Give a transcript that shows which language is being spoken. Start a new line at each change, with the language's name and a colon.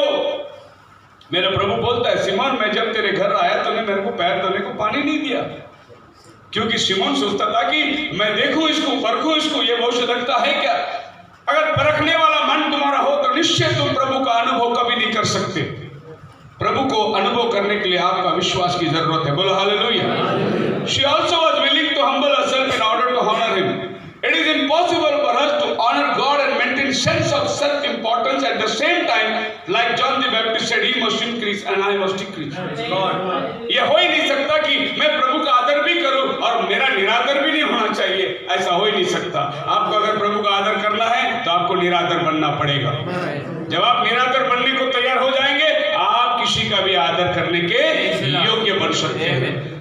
Hindi: वो मेरा प्रभु बोलता है शिमोन मैं जब तेरे घर आया तो मेरे को पैर धोने को पानी नहीं दिया, क्योंकि शिमोन सोचता था कि मैं देखूं इसको, परखूं इसको, ये बहुत लगता है क्या? अगर परखने वाला मन तुम्हारा हो तो निश्चय तुम प्रभु का अनुभव कभी नहीं कर सकते। प्रभु को अनुभव करने के लिए आपका विश्वास की जरूरत है। बोलो hallelujah.
English: She also was willing to humble herself in order to honor him. It is impossible for us to honor God and maintain sense of self-importance at the same time, like John the Baptist said, he must increase and I must decrease.
Hindi: ये हो ही नहीं सकता कि मैं प्रभु का आदर भी करूं और मेरा निरादर भी नहीं होना चाहिए। ऐसा हो ही नहीं सकता। आपको अगर प्रभु का आदर करना है तो आपको निरादर बनना पड़ेगा। जब आप निरादर बनने को तैयार हो जाएंगे, आप किसी का भी आदर करने के योग्य बन सकते हैं।